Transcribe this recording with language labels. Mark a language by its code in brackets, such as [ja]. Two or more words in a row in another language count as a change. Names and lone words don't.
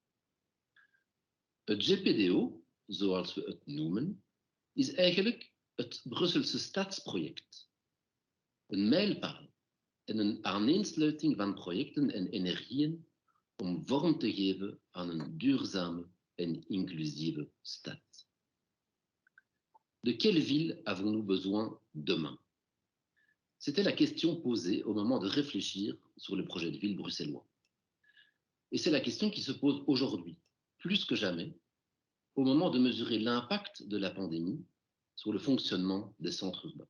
[nl] Het GPDO, zoals we het noemen, is eigenlijk het Brusselse stadsproject. Een mijlpaal en een aaneensluiting van projecten en energieën om vorm te geven aan een duurzame en inclusive stad. [fr] De quelle ville avons-nous besoin demain? C'était la question posée au moment de réfléchir sur le projet de ville bruxellois. Et c'est la question qui se pose aujourd'hui, plus que jamais, au moment de mesurer l'impact de la pandémie sur le fonctionnement des centres urbains.